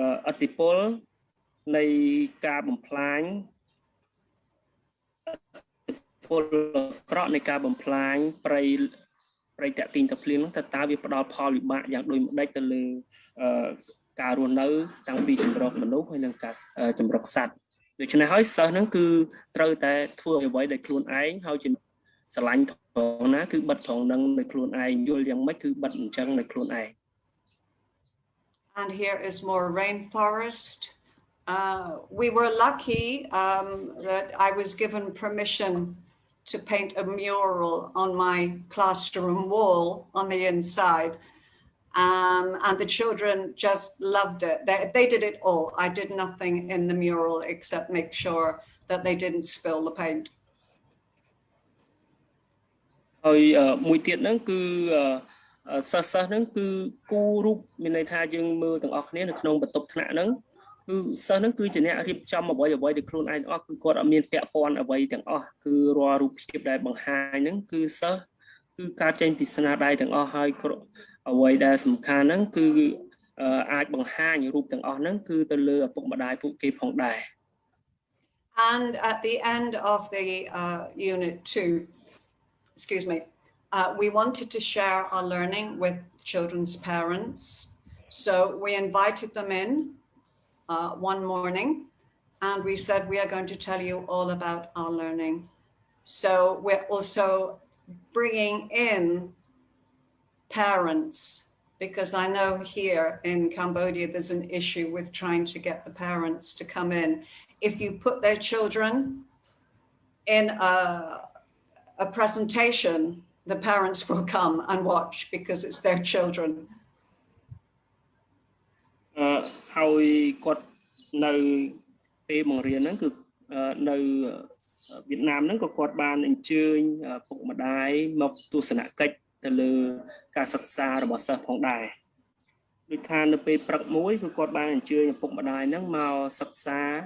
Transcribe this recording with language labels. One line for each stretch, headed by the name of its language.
Khmer: ឥទ្ធិពលនៃការបំផ្លាញពលក្រក់នៃការបំផ្លាញព្រៃតាក់ទីងតាក់ភ្លៀងហ្នឹងតើវាផ្ដល់ផលវិបាកយ៉ាងដូចម្ដេចទៅលើការរស់នៅតាំងពីចម្រុះមនុស្សហើយនិងការចម្រុះសត្វដូច្នេះហើយសិស្សហ្នឹងគឺត្រូវតែធ្វើអ្វីដែលខ្លួនឯងហើយជាស្រឡាញ់ត្រង់ណាគឺបិទត្រង់ហ្នឹងនៅខ្លួនឯងយល់យ៉ាងម៉េចគឺបិទអញ្ចឹងនៅខ្លួនឯង
English: And here is more rainforest. We were lucky that I was given permission to paint a mural on my classroom wall on the inside. And the children just loved it. They did it all. I did nothing in the mural except make sure that they didn't spill the paint.
Khmer: ហើយមួយទៀតហ្នឹងគឺសិស្សហ្នឹងគឺគូរូបមានន័យថាយើងមើលទាំងអស់គ្នានៅក្នុងបន្ទប់ថ្នាក់ហ្នឹងគឺសិស្សហ្នឹងគឺជាអ្នករៀបចំអ្វីដែលខ្លួនឯងទាំងអស់គឺគាត់អត់មានពាក់ព័ន្ធអ្វីទាំងអស់គឺរាល់រូបភាពដែលបង្ហាញហ្នឹងគឺសិស្សគឺការចេញពីស្នាដៃទាំងអស់ហើយអ្វីដែលសំខាន់ហ្នឹងគឺអាចបង្ហាញរូបទាំងអស់ហ្នឹងគឺទៅលើឪពុកម្ដាយពួកគេផងដែរ
English: And at the end of the unit 2, excuse me, we wanted to share our learning with children's parents. So we invited them in one morning and we said, we are going to tell you all about our learning. So we're also bringing in parents, because I know here in Cambodia there's an issue with trying to get the parents to come in. If you put their children in a presentation, the parents will come and watch because it's their children.
Khmer: ហើយគាត់នៅពេលបង្រៀនហ្នឹងគឺនៅវៀតណាមហ្នឹងក៏គាត់បានអញ្ជើញពុកម្ដាយមកទស្សនកិច្ចទៅលើការសិក្សារបស់សិស្សផងដែរដូចថានៅពេលព្រឹកមួយគឺគាត់បានអញ្ជើញពុកម្ដាយហ្នឹងមកសិក្សា